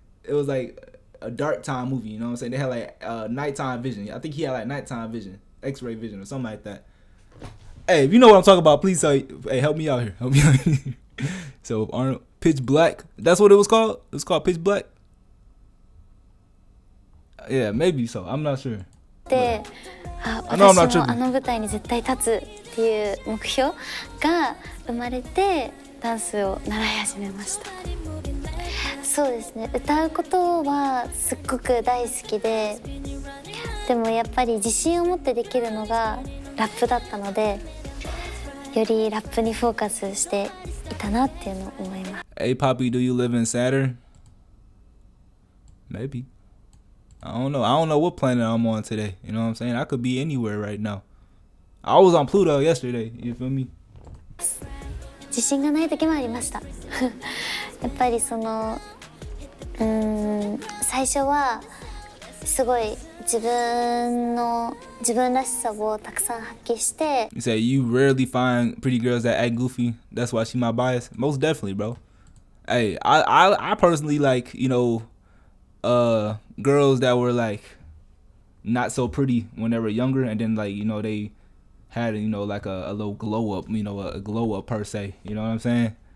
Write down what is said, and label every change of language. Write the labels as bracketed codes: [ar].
[en] It was like a dark time movie, you know what I'm saying? They had like nighttime vision. I think he had like nighttime vision, X-ray vision or something like that. Hey, if you know what I'm talking about, please help me out here. So Arnold, Pitch Black. That's what it was called? It was called Pitch Black? Yeah, maybe so. I'm not sure. [ja] で、私もあの舞台に絶対立つっていう目標が生まれてダンスを習い始めました。そうですね、歌うことはすっごく大好きで、でもやっぱり自信を持ってできるのがラップだったので、よりラップにフォーカスしていたなっていうのを思います。 [en] Hey Poppy, do you live in Saturn? Maybe. I don't know what planet I'm on today. You know what I'm saying? I could be anywhere right now. I was on Pluto yesterday. You feel me? [ja] 自信がない時もありました。やっぱり最初はすごい自分らしさをたくさん発揮して。 [en] You say you rarely find pretty girls that act goofy. That's why she my bias. Most definitely, bro. Hey, I personally like, you know, girls that were like not so pretty when they were younger, and then like, you know, they had, you know, like a little glow up, you know, a glow up per se. You know what I'm saying?